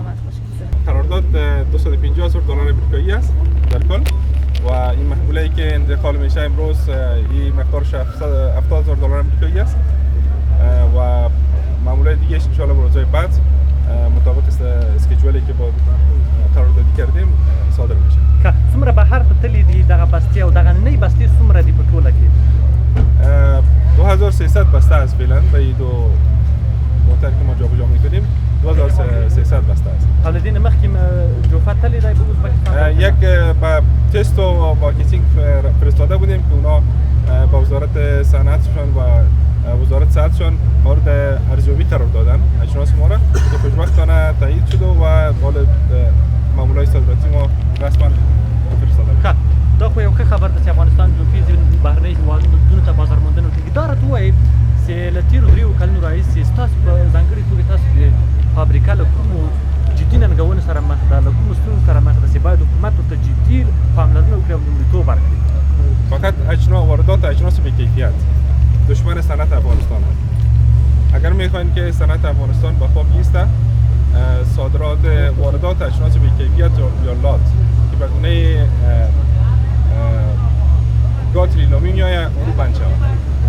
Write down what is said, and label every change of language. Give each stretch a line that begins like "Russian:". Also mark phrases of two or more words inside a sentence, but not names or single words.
Persian: قرارداد 250,000 دلار امریکایی است در کل و این محموله که انتقال میشه امروز این مقدارش 70,000 دلار امریکایی است و معموله دیگه
Arabic: ان شاء الله
Persian: به روزهای بعد مطابق اسکیجولی که با قراردادی کردیم صادر میشه.
Pashto: که څومره بهر ته تللی دي دغه بستې او دغه نننۍ بستې څومره دي په ټوله کې؟
Persian: 2300 بسته است فعلا به این 2 موتر که ما جابجا میکنیم 2300 بسته است.
Pashto: او له دې نه مخکې جوفه تللی دی په ازبکستان؟
Persian: یک با تست و مارکتینگ فرستاده بودیم که اونا با وزارت صنعتشون و وزارت صحتشون مورد ارزیابی قرار دادن اجناس ما را که خوشبختانه تایید شده و حال معاملات صادراتی ما رسما فرستاده
Pashto: ښه دا خو یو ښه خبر ده چې افغانستان جوفي بهرنۍ هېوادونو ته بازار موندنه کوي. دا راته ووایئ چې له تېرو 3 کلونو راهیسې ستاسو په ځانګړې توګه تاسو د فابریکه له کومو جدي ننګونو سره مخ ده، له کومو ستونزو سره مخ ده چې باید حکومت ورته جدي پاملرنه وکړي او لومړیتوب ورکړي؟
Persian: فقط واردات اجناس بی‌کیفیت دشمن صنعت افغانستان است. اگر میخواین که صنعت افغانستان به خواب بیسته، صادرات واردات اجناس بی‌کیفیت یا لات که به گونه گاتری نامی میآید اون رو بند شود.